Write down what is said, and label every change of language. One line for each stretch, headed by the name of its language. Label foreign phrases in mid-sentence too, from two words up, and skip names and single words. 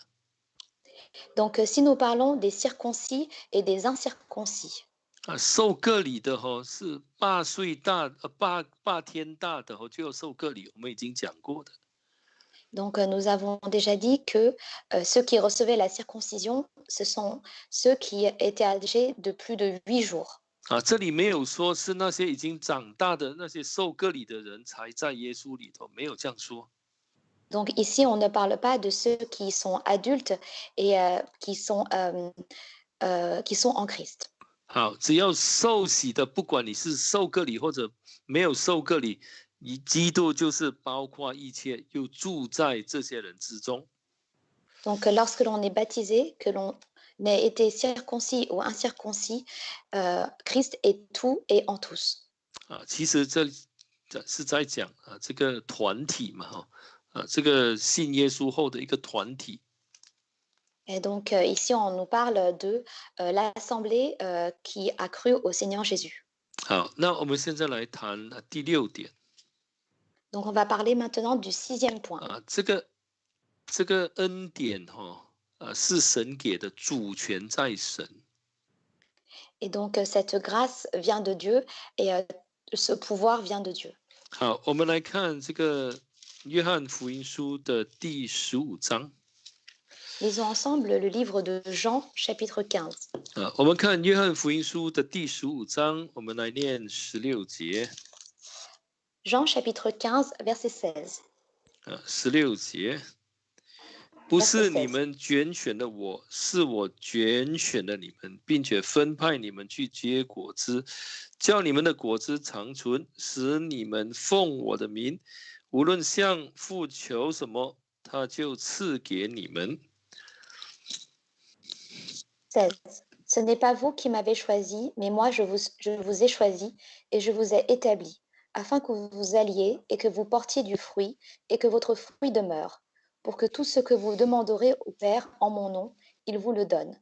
French: Donc, si nous parlons des circoncis et des incirconcis.
Chinese: 受割礼的是8岁大8天大的就要受割礼，我们已经讲过的。
French: Donc, nous avons déjà dit que ceux qui recevaient la circoncision, ce sont ceux qui étaient âgés de plus de 8 jours.
Chinese: 这里没有说是那些已经长大的那些受割礼的人才在耶稣里头，没有这样说。
French: Donc ici, on ne parle pas de ceux qui sont adultes et qui sont en Christ.
Chinese: 好，只要受洗的，不管你是受割礼或者没有受割礼，基督就是包括一切，又住在这些人之中。
French: Donc lorsque l'on est baptisé, que l'on ait été circoncis ou incirconcis, Christ est tout et en tous.
Chinese: 其实这是在讲这个团体嘛这个信耶稣后的一个团体。
French: Et donc ici, on nous parle de l'assemblée qui a cru au Seigneur Jésus.
Chinese: 好，那我们现在来谈第6点。
French: Donc on va parler maintenant du 6e point.
Chinese: 这个恩典是神给的，主权在神。
French: Et donc cette grâce vient de Dieu et ce pouvoir vient de Dieu.
Chinese: 好，我们来看这个约翰福音书的第15章。
French: Lisons ensemble le livre de Jean, chapitre 15.
Chinese: 我们看约翰福音书的第15章，我们来念16节。
French: Jean, chapitre 15, verset 16.
Chinese: 16 节，不
French: Verset
Chinese: 是你
French: 16.
Chinese: 们拣选了我，是我拣选了你们，并且分派你们去结果子，叫你们的果子长存，使你们奉我的名，无论向父求什么，他就赐给你们。
French: 16. Ce n'est pas vous qui m'avez choisi, mais moi je vous ai choisi et je vous ai établi, afin que vous vous alliez et que vous portiez du fruit et que votre fruit demeure, pour que tout ce que vous demanderez au Père en mon nom, il vous le donne.